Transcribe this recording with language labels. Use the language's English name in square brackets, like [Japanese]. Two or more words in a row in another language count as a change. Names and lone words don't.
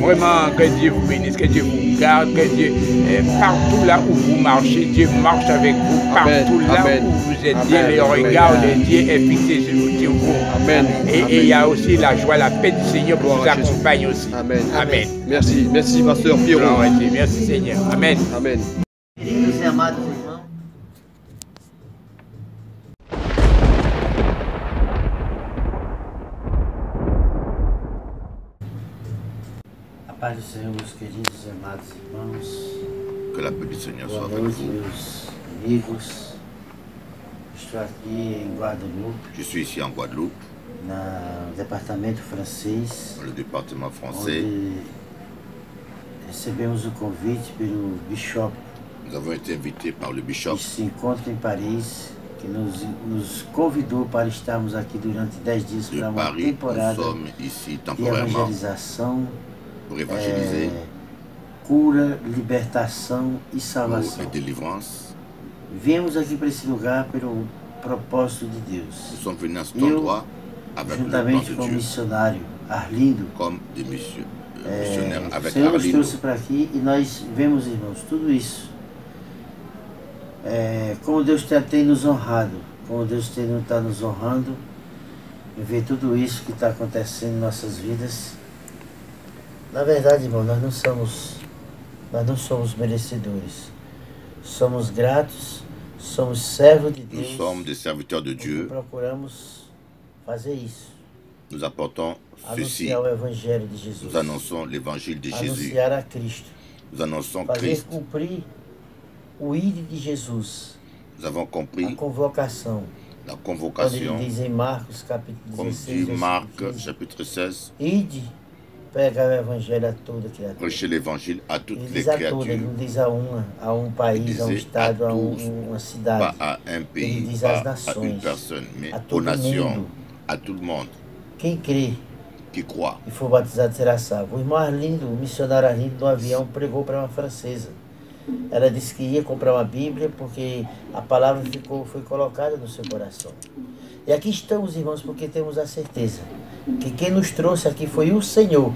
[French] Vraiment, que Dieu vous bénisse, que Dieu vous garde, que Dieu, partout là où vous marchez, Dieu marche avec vous. Amen, Partout là amen. où vous êtes, Amen, Dieu, le amen. regard de Dieu est fixé sur vous. Amen. Et il y a aussi la joie, la paix du Seigneur pour Gloire vous à Jésus. accompagne aussi. Amen. Amen. Merci, merci, pasteur Pierrot. Gloire à Dieu. Merci Seigneur. Amen. Amen. [Portuguese] Queridos e amados irmãos, a paz do Senhor, meus queridos e amados irmãos, [French] Que la paix du Seigneur soit [Portuguese] boa [French] avec [Portuguese] noite, [French] vous. [Portuguese] meus amigos. Estou aqui em Guadalupe, [French] Je suis ici en Guadeloupe, [Portuguese] no departamento francês, [French] dans le département français. [Portuguese] onde recebemos o convite pelo Bishop [French] Nous avons été invités par le [Portuguese] que [French] bishop [Portuguese] se encontra em Paris, que nos convidou para estarmos aqui durante 10 dias [French] de [Portuguese] para uma [French] Paris. Nous [Portuguese] temporada [French] sommes ici [Portuguese] de [French] temporairement [Portuguese] evangelização, [French] pour évangéliser, [Portuguese] cura, libertação e [French] pour [Portuguese] salvação. [French] la délivrance. [Portuguese] Viemos aqui para esse lugar pelo propósito de Deus, [French] Nous sommes venus à cet endroit avec le plan [Portuguese] juntamente [French] de [Portuguese] com o [French] Dieu, [Portuguese] missionário Arlindo. [French] comme des missionnaires [Portuguese] O [French] avec [Portuguese] Senhor nos [French] Arlindo. [Portuguese] trouxe para aqui e nós vemos, irmãos, tudo isso. Como Deus tem nos honrado, como Deus está nos honrando, em ver tudo isso que está acontecendo em nossas vidas. Na verdade, irmão, nós não somos merecedores. Somos gratos, somos servos de [French] Nous [Portuguese] Deus. [French] sommes des serviteurs de [Portuguese] E [French] Dieu. [Portuguese] procuramos fazer isso. [French] Nous apportons ceci. [Portuguese] Anunciar o Evangelho de Jesus. [French] Nous annonçons l'évangile de Jésus. [Portuguese] Anunciar a Cristo. [French] Nous annonçons [Portuguese] Fazer [French] Christ. [Portuguese] cumprir o ID de Jesus, [French] Nous avons [Portuguese] a [French] compris [Portuguese] convocação. [French] la [Portuguese] Quando ele [French] convocation, [Portuguese] diz em Marcos capítulo [French] comme [Portuguese] 16, [French] dit [Portuguese] versículo [French] Marc [Portuguese] 15, [French] chapitre 16, [Portuguese] ide pregar o Evangelho a toda criatura. [French] prêcher l'évangile à [Portuguese] Ele [French] toutes les [Portuguese] diz a toda, ele [French] créatures, [Portuguese] não diz a um país, a um [French] disait [Portuguese] estado, [French] à [Portuguese] a [French] tous, [Portuguese] uma [French] pas [Portuguese] cidade. [French] à un pays, [Portuguese] diz [French] pas [Portuguese] às [French] à une [Portuguese] nações, [French] personne, mais [Portuguese] a [French] aux [Portuguese] todo [French] nations, [Portuguese] mundo. [French] à tout le monde. [Portuguese] Quem crê [French] qui croit. [Portuguese] e for batizado será salvo. O irmão Arlindo, o missionário Arlindo, no avião, pregou para uma francesa. Ela disse que ia comprar uma Bíblia porque a palavra foi colocada no seu coração. E aqui estamos, irmãos, porque temos a certeza que quem nos trouxe aqui foi o Senhor.